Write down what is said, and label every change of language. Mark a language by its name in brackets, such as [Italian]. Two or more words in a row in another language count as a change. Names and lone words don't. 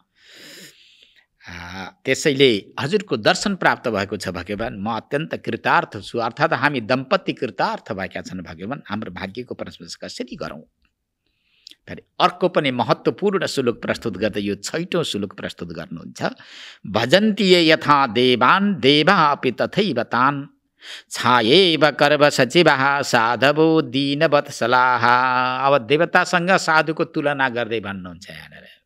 [Nepali] त्यसैले हजुरको दर्शन प्राप्त भएको छ भगवान, म अत्यन्त कृतार्थ छु। अर्थात् हामी दम्पति कृतार्थ भएका छन् भगवान, हाम्रो भाग्यको प्रशंसा कसरी गरौँ? फेरि अर्को पनि महत्त्वपूर्ण श्लोक प्रस्तुत गर्दै यो 6औं श्लोक प्रस्तुत गर्नुहुन्छ। [Sanskrit] भजन्ति ये यथा देवान् देवा अपि तथैव तान् छायेव कर्म सचिवः साधवो दीनवत्सलाः। [Nepali] अब देवतासँग साधुको तुलना गर्दै भन्नुहुन्छ यहाँनिर।